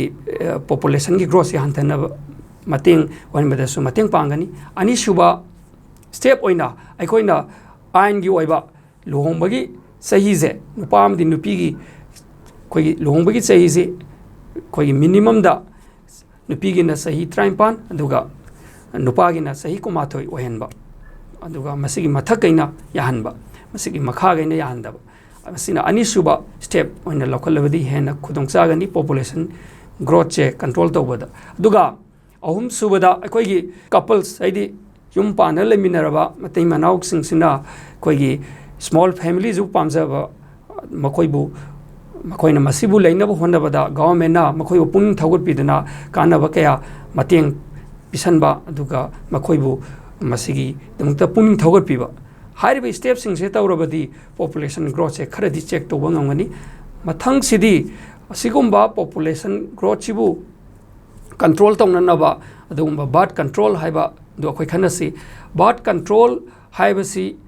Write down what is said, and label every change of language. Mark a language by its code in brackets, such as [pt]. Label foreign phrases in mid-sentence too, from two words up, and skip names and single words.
[mni] population gi growth hantana mating wanbada su mating pangani ani suba step oina aikoina ain gi oiba lohongbagi sahize nupam di nupigi khoigi lohongbagi sahize khoigi minimum da nupigi na sahi 35 aduga nupagi na sahi kumathoi ohenba aduga masigi mathakaina yahanba masigi makha gaina yahandaba asina ani suba step oina lokhalabadi hena khudongchagani population growth che control tawbada aduga ahum subada khoigi couples haidi yum pana leminaraba matai manaw singsina khoigi [en] small families [mni] who pamjaba makoibu makoina masibu leinaba honabada government na makoi pung thagut pidana kanaba kaya mateng pisanba aduga makoibu masigi dengta pung thagut piba hariba steps sing se tawrabadi [en] population growth [mni] se kharadi check to bangangani mathang sidi asigumba [en] population growth [mni] sibu control tawnanaba adugumba [en] birth control [mni] haiba do khoi khanasi [en] birth control [mni] haibasi